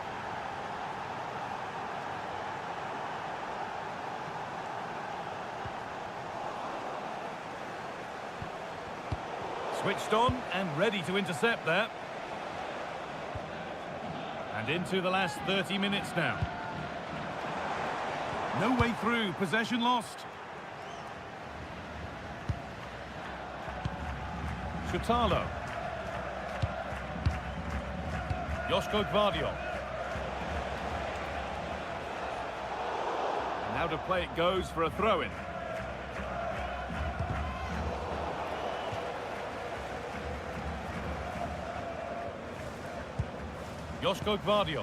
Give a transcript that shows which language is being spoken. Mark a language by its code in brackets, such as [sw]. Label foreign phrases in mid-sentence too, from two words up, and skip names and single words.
[en] Switched on and ready to intercept that. And into the last 30 minutes now. No way through, possession lost. Chutalo. Josko Gvardiol. Now to play it goes for a throw-in. Josko Gvardiol.